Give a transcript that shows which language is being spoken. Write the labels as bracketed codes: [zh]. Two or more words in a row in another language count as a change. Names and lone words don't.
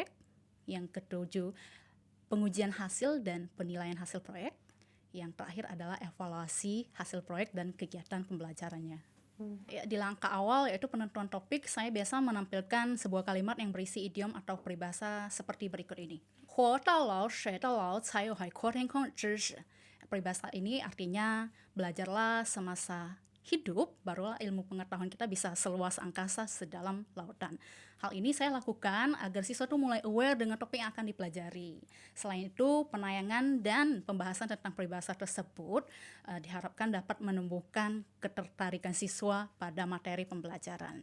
[id] Yang ketujuh, pengujian hasil dan penilaian hasil proyek. Yang terakhir adalah evaluasi hasil proyek dan kegiatan pembelajarannya. Ya, di langkah awal yaitu penentuan topik, saya biasa menampilkan sebuah kalimat yang berisi idiom atau peribahasa seperti berikut ini. [zh] 活到老学到老才有海阔天空的知识. [id] Peribahasa ini artinya belajarlah semasa hidup, barulah ilmu pengetahuan kita bisa seluas angkasa sedalam lautan. Hal ini saya lakukan agar siswa itu mulai aware dengan topik yang akan dipelajari. Selain itu, penayangan dan pembahasan tentang peribahasa tersebut diharapkan dapat menumbuhkan ketertarikan siswa pada materi pembelajaran.